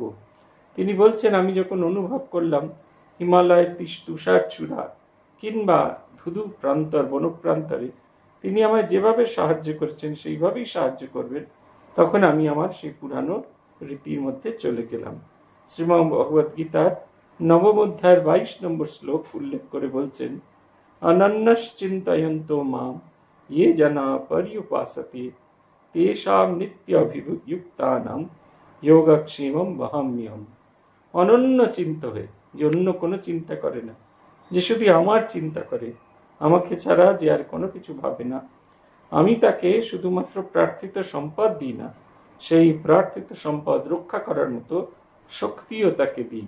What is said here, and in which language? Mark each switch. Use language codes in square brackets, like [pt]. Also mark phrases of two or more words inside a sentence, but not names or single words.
[bn] তিনি বলছেন, আমি যখন অনুভব করলাম হিমালয়ের তুষার চূড়া কিংবা ধুধু প্রান্তর বনপ্রান্তরে তিনি আমায় যেভাবে সাহায্য করছেন সেইভাবেই সাহায্য করবেন, তখন আমি আমার সেই পুরানো রীতির মধ্যে চলে গেলাম। শ্রীমদ্ ভগবদ গীতার 9ম অধ্যায়ের 22 নম্বর শ্লোক উল্লেখ করে বলছেন, [sa] অনন্যশ্চিন্তয়ন্তো মাম ये जना पर्युपासते तेषां नित्याभियुक्तानां योगक्षेमं वहाम्यहम्। [bn] অনন্য চিন্ত হয়ে, যে অন্য কোনো চিন্তা করে না, যে শুধু আমার চিন্তা করে, আমাকে ছাড়া যে আর কোনো কিছু ভাবে না, আমি তাকে শুধুমাত্র প্রার্থিত সম্পদ দিই না, সেই প্রার্থিত সম্পদ রক্ষা করার মতো শক্তিও তাকে দিই।